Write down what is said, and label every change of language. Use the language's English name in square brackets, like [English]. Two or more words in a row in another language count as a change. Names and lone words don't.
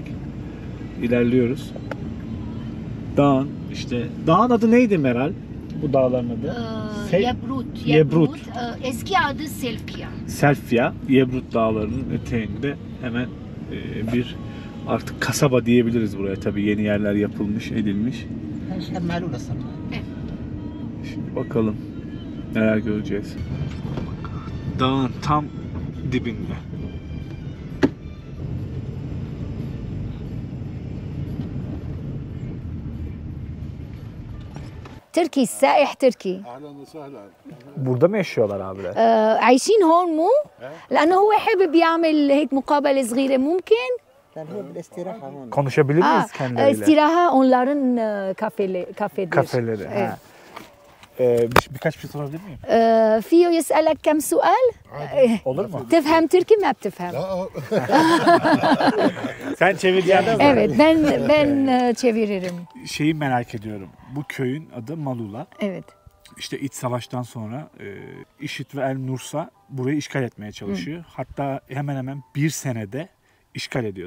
[Turkish] İlerliyoruz. Dağın işte. Dağın adı neydi Meral? Bu dağların adı? Yebrut. Yebrut. Eski adı Selfia. Selfia, Yebrut dağlarının eteğinde hemen bir artık kasaba diyebiliriz buraya. Tabii yeni yerler yapılmış, edilmiş. [Arabic] معلولة صار. [Turkish] Şimdi bakalım neler göreceğiz. Dağın tam dibinde. [Arabic] تركي السائح تركي. [Turkish] Burada mı yaşıyorlar abiler? [Arabic] عايشين هون مو؟ لأنه هو حابب يعمل هيك مقابلة صغيرة ممكن؟ كان هو بالاستراحة هون. [Turkish] Konuşabilir miyiz kendileriyle? استراحة onların kafedir. Kafeleri. Evet. Ha. Birkaç bir şey sorabilir miyim? [Arabic] فيه يسألك كم سؤال؟ [Turkish] Olur mu? [Arabic] تفهم تركي ما بتفهم؟ [Turkish] Sen çevir yerden. Evet ben çeviririm. Şeyi merak ediyorum. Bu köyün adı Malula. Evet. İşte iç savaştan sonra IŞİD ve El Nursa burayı işgal etmeye çalışıyor. Hatta hemen hemen bir senede işgal ediyor.